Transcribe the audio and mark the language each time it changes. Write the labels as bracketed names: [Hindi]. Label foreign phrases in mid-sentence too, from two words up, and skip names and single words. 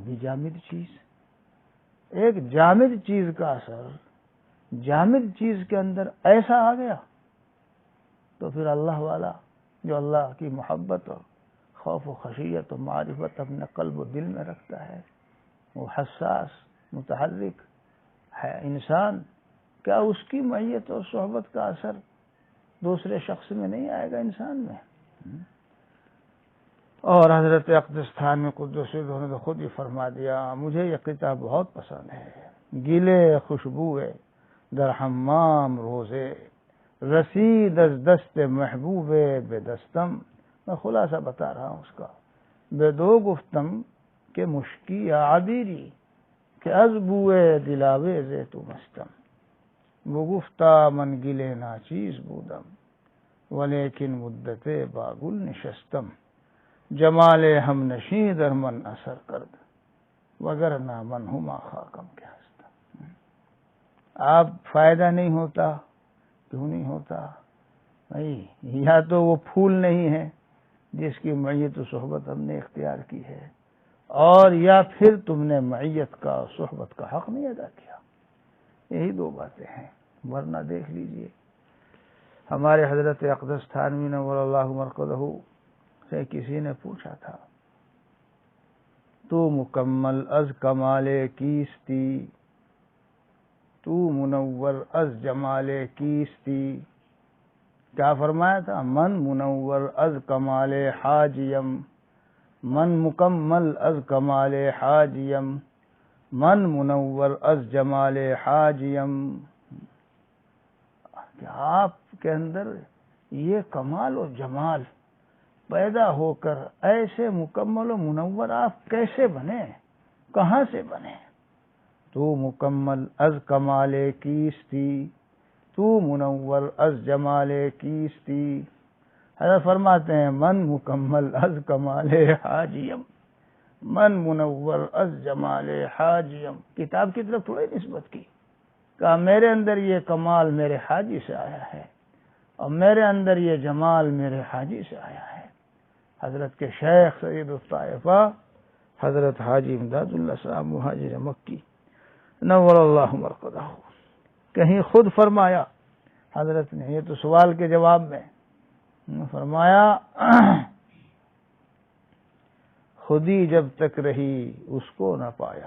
[Urdu] بھی جامد چیز، ایک جامد چیز کا اثر جامد چیز کے اندر ایسا آ گیا تو پھر اللہ والا جو اللہ کی محبت اور خوف و خشیت و معرفت اپنے قلب و دل میں رکھتا ہے، وہ حساس متحرک ہے انسان، کیا اس کی معیت اور صحبت کا اثر دوسرے شخص میں نہیں آئے گا انسان میں؟ اور حضرت اقدس تھانوی [Arabic] قدس سرہ [Urdu] نے تو خود ہی فرما دیا مجھے یہ قطعہ بہت پسند ہے. [Persian] گلے خوشبوئے در حمام روزے رسید از دست محبوب بے دستم. [Urdu] میں خلاصہ بتا رہا ہوں اس کا. [Persian] بے دو گفتم کہ مشکی عبیری کہ از بوئے دلاویز تو مستم. وہ گفتہ من گلے ناچیز بودم ولیکن مدت باگل نشستم. جمال ہم نشیں در من اثر کرد وگر نہ من ہما خاکم کے ہستم. [Urdu] آپ فائدہ نہیں ہوتا کیوں نہیں ہوتا بھائی؟ یا تو وہ پھول نہیں ہے جس کی معیت و صحبت ہم نے اختیار کی ہے، اور یا پھر تم نے معیت کا صحبت کا حق نہیں ادا کیا. یہی دو باتیں ہیں. ورنہ دیکھ لیجئے ہمارے حضرت اقدس تھانوی [Arabic] نور اللہ مرقدہ [Urdu] سے کسی نے پوچھا تھا [Persian] تو مکمل از کمال کیستی، تو منور از جمال کیستی. [Urdu] کیا فرمایا تھا؟ [Persian] من منور از کمال حاجیم، من مکمل از کمال حاجیم، من منور از جمال حاجیم. [Urdu] کہ آپ کے اندر یہ کمال و جمال پیدا ہو کر ایسے مکمل و منور آپ کیسے بنے، کہاں سے بنے؟ [Persian] تو مکمل از کمال کیستی، تو منور از جمال کیستی. [Urdu] حضرت فرماتے ہیں [Persian] من مکمل از کمال حاجیم، من منور از جمال حاجیم. [Urdu] کتاب کی طرف تھوڑی نسبت کی، کہا میرے اندر یہ کمال میرے حاجی سے آیا ہے اور میرے اندر یہ جمال میرے حاجی سے آیا ہے. حضرت کے شیخ [Arabic] سید الطائفہ [Urdu] حضرت حاجی امداد اللہ صاحب مہاجر مکی [Arabic] نور اللہ مرقدہ [Urdu] کہیں خود فرمایا حضرت نے، یہ تو سوال کے جواب میں فرمایا خودی جب تک رہی اس کو نہ پایا.